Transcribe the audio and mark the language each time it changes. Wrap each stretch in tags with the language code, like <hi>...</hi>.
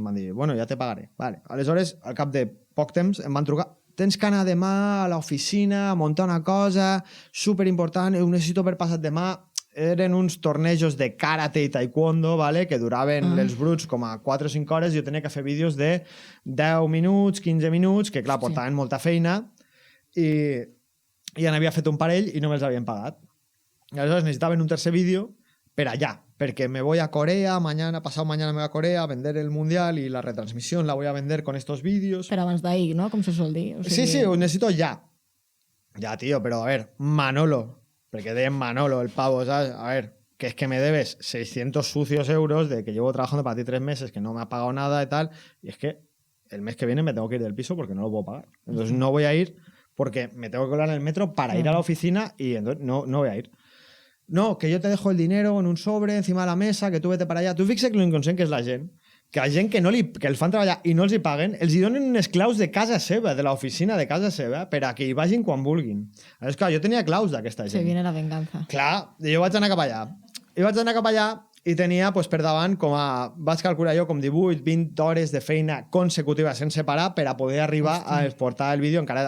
<ca>Em van dir, bueno, ja te pagaré. Vale. Aleshores, al cap de poc temps, em van trucar, tens que anar demà a l'oficina a muntar una cosa superimportant, ho necessito per passat demà. Eren uns tornejos de karate i taekwondo, ¿vale? Que duraven els bruts com a 4 o 5 hores i jo tenia que fer vídeos de 10 minuts, 15 minuts, que clar, portaven molta feina i n'havia fet un parell i no me'ls havien pagat. I aleshores necessitaven un tercer vídeo per allá,</ca> <es>porque me voy a Corea, pasado mañana me voy a Corea a vender el Mundial y la retransmisión la voy a vender con estos vídeos.</es> <ca>Però abans d'ahir, no? Com se sol dir. O sigui...</ca> <es>Sí, ho necesito ya. Ya, tío, pero a ver, Manolo, porque de Manolo, el pavo, ¿sabes? A ver, que es que me debes 600 sucios euros de que llevo trabajando para ti 3 meses, que no me ha pagado nada y tal, y es que el mes que viene me tengo que ir del piso porque no lo puedo pagar. Entonces no voy a ir porque me tengo que colar en el metro para ir a la oficina y entonces no voy a ir. No, que yo te dejo el dinero en un sobre encima de la mesa, que tú vete para allá.</es> <ca>Tu fixa't que l'inconscient que és la gent, que la gent que el fan treballar i no els hi paguen, els hi donen unes claus de casa seva, de l'oficina de casa seva, per a que hi vagin quan vulguin. Llavors, clar, jo tenia claus d'aquesta gent.</ca> <es>Se viene la venganza.</es> <ca>Clar, jo vaig anar cap allà. I tenia, pues, per davant, vaig calcular jo com 18-20 hores de feina consecutiva sense parar per a poder arribar a exportar el vídeo.</ca>